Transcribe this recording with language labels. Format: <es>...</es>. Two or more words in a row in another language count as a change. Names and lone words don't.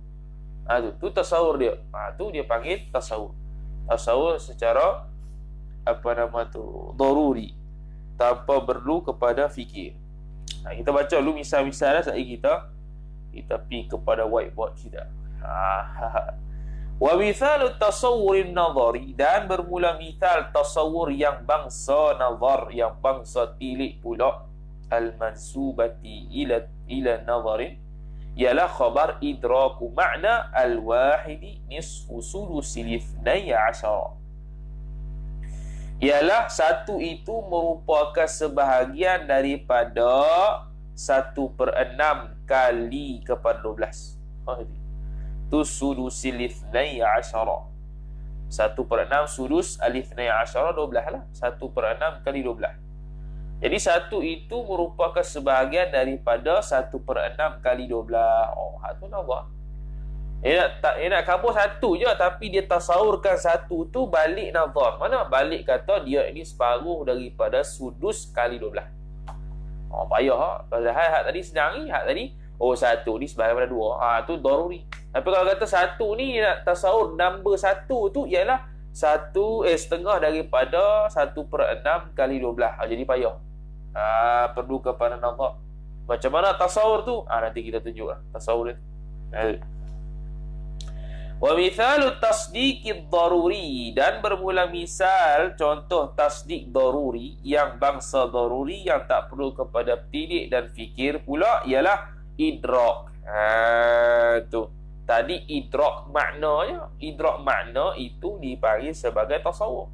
<ms>Tu tasawur dia. Tu dia panggil tasawur. Tasawur secara daruri, tanpa perlu kepada fikir. Kita baca dulu misal-misal dah. Sekali kita pergi kepada whiteboard kita.</ms> <ar>ومثال تصور نظري,</ar> <ms>dan bermula misal tasawur yang bangsa nazar, yang bangsa tilik pula,</ms> <ar>المنسوبة إلى نظر,</ar> <ms>ialah khabar</ms> <ar>إدراك معنى الواحد نصف ثلث الاثني عشر.</ar> <ms>Ialah satu itu merupakan sebahagian daripada 1/6 kali kepada 12.</ms> <ar>Tu ثلث الاثني عشر.</ar> <ms>1/6 sudus alif nai asyara 12 lah. 1/6 kali 12. Jadi 1 itu merupakan sebahagian daripada 1/6 kali 12. Oh, hak tu nampak. Dia nak kabur 1 je, tapi dia tasawurkan 1 tu balik nazar. Mana balik kata dia ini separuh daripada sudus kali 12. Oh, payah ha. Pasal hak tadi senang ni, hak tadi 1 ni sebahagian daripada 2. Tu daruri. Tapi kalau kata 1 ni dia nak tasawur number 1 tu ialah setengah daripada 1/6 kali 12. Jadi payah. Perlu kepada nazar. Macam mana tasawur tu? Nanti kita tunjuklah tasawur dia.</ms> <ar>ومثال التصديق الضروري,</ar> <ms>dan bermula misal contoh tasdik daruri yang bangsa daruri yang tak perlu kepada pendidik dan fikir pula ialah idrak. Tu tadi idrak maknanya, idrak makna itu dipanggil sebagai tasawur.</ms>